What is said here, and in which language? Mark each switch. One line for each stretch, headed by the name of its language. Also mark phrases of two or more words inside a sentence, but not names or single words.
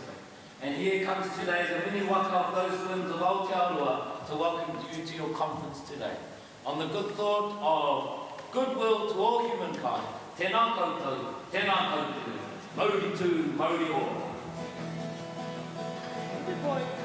English: And here comes today the mini waka of those winds of Aotearoa to welcome you to your conference today. On the good thought of goodwill to all humankind,
Māori: tēnā koutou, tēnā koutou, mauri tū, mauri o.
English: Good boy.